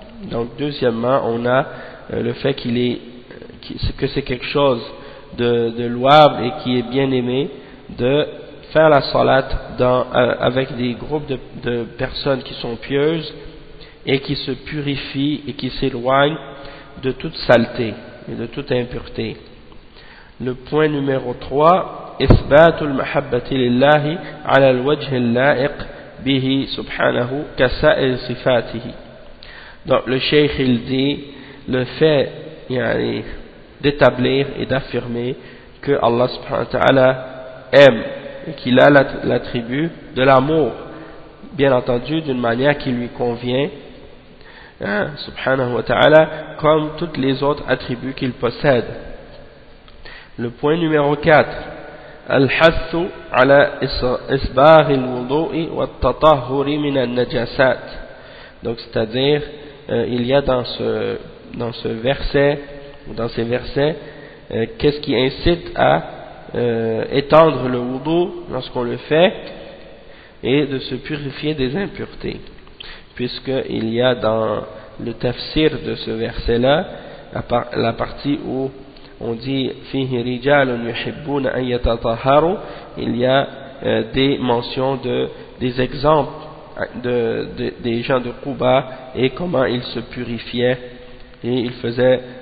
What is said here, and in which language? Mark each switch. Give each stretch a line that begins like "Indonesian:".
French: Donc deuxièmement, on a le fait que c'est quelque chose de louable et qui est bien aimé de faire la salat avec des groupes de personnes qui sont pieuses et qui se purifient et qui s'éloignent de toute saleté et de toute impureté. Le point numéro 3,
Arabic: إثبات المحبة لله على الوجه اللائق به سبحانه كسائر صفاته.
French: Donc le cheikh il dit le fait d'établir et d'affirmer que Allah subhanahu wa ta'ala aime et qu'il a l'attribut de l'amour, bien entendu d'une manière qui lui convient, hein, subhanahu wa ta'ala, comme tous les autres attributs qu'il possède. Le point numéro 4,
Arabic: الحث على إصباغ الوضوء والتطهر من النجاسات.
French: Donc c'est-à-dire il y a dans ce verset ou dans ces versets qu'est-ce qui incite à étendre le wudu lorsqu'on le fait et de se purifier des impuretés, puisque il y a dans le tafsir de ce verset là la partie où on dit
Arabic: فيه رجال يحبون أن يتطهروا,
French: il y a des mentions des exemples des gens de Quba et comment ils se purifiaient et ils faisaient